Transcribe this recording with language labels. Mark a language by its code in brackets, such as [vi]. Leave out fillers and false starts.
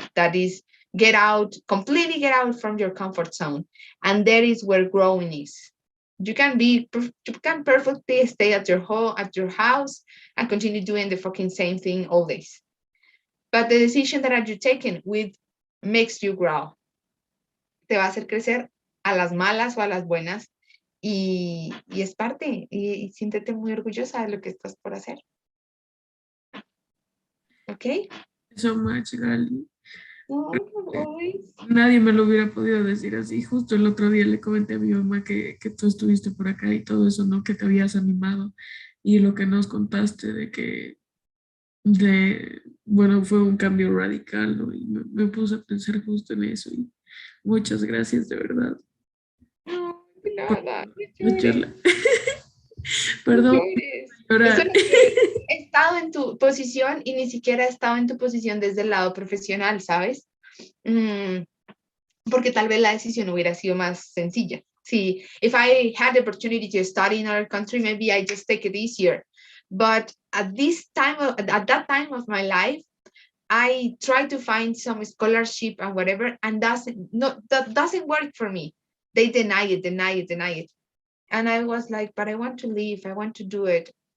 [en] That is, completely get out from your comfort zone. And that is where growing is. You can perfectly stay at your house and continue doing the fucking same thing all days. But the decision that you're taking makes you grow. [es] Te va a hacer crecer a las malas o a las buenas. Y es parte. Y siéntete muy orgullosa de lo que estás por hacer. ¿Ok? [en] So much, Gali. No, always. [es] Nadie me lo hubiera podido decir así. Justo el otro día le comenté a mi mamá que tú estuviste por acá y todo eso, ¿no? Que te habías animado. Y lo que nos contaste bueno, fue un cambio radical, ¿no? Y me puse a pensar justo en eso. Y muchas gracias, de verdad. No, de nada. No llores. Perdón. Eso es lo que he estado en tu posición y ni siquiera he estado en tu posición desde el lado profesional, ¿sabes? Porque tal vez la decisión hubiera sido más sencilla. [en] See, if I had the opportunity to study in another country, maybe I just take it easier. But at that time of my life, I try to find some scholarship and whatever, and that doesn't work for me. They deny it. And I was like, but I want to leave. I want to do it.